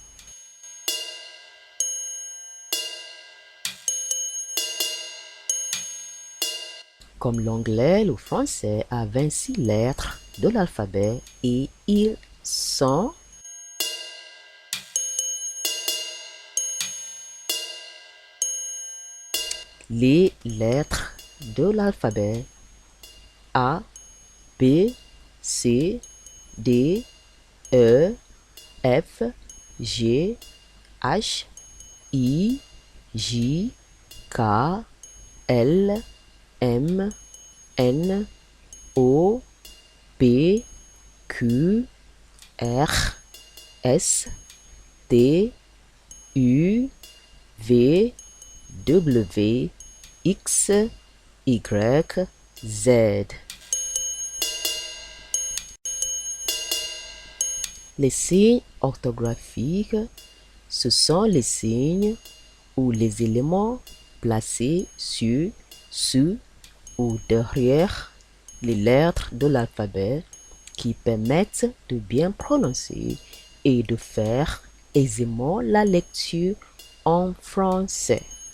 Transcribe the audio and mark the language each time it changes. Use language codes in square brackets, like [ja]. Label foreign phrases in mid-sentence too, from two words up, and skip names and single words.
[fr] Comme l'anglais, le français a 26 lettres de l'alphabet et ils sont les lettres de l'alphabet A, B, C, D, E, F, G, H, I, J, K, L, M, N, O, P, Q, R, S, T, U, V, W, X, Y, Z. Les signes orthographiques, ce sont les signes ou les éléments placés sur, sous ou derrière les lettres de l'alphabet qui permettent de bien prononcer et de faire aisément la lecture en français.